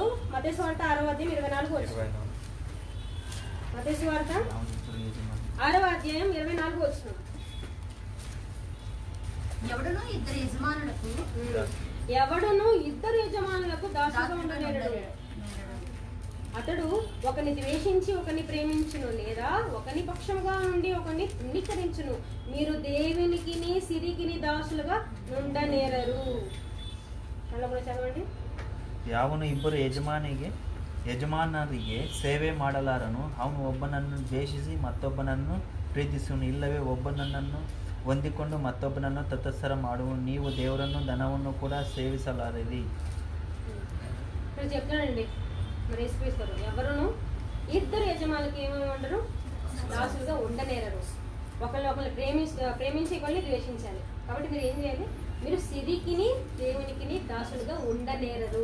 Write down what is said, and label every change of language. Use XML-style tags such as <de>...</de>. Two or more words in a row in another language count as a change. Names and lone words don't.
<te>మత్తయి సువార్త 6వ అధ్యాయం 24 వచ్చిన మత్తయి సువార్త 6వ అధ్యాయం 24 వచ్చిన ఎవడును ఇద్దరు యజమానులకు దాసుగా ఉండలేడు. అతడు ఒకని ద్వేషించి ఒకని ప్రేమించును, లేదా ఒకని పక్షముగా నుండి ఒకని తృణీకరించును. మీరు దేవునికి సిరికిని దాసులుగా ఉండనేరరు. చదవండి.</te> <kn>ಯಾವನು ಇಬ್ಬರು ಯಜಮಾನರಿಗೆ ಸೇವೆ ಮಾಡಲಾರನು, ಅವನು ಒಬ್ಬನನ್ನು ದ್ವೇಷಿಸಿ ಮತ್ತೊಬ್ಬನನ್ನು ಪ್ರೀತಿಸುವನು, ಇಲ್ಲವೇ ಒಬ್ಬನನ್ನು ಹೊಂದಿಕೊಂಡು ಮತ್ತೊಬ್ಬನನ್ನು ತತ್ಸರ ಮಾಡುವ ನೀವು ದೇವರನ್ನು ಧನವನ್ನು ಕೂಡ ಸೇವಿಸಲಾರಿರಿ.</kn> <te>ఇక్కడ చెప్తున్నానండి మరి యేసుక్రీస్తు ఎవరును ఇద్దరు యజమానులకి ఏమేమంటారు దాసులుగా ఉండనేరరు. ఒకళ్ళు ప్రేమించే వాళ్ళని ద్వేషించాలి. కాబట్టి మీరు ఏం చేయాలి? మీరు సిరికిని దేవునికిని దాసులుగా ఉండనేరరు.</te>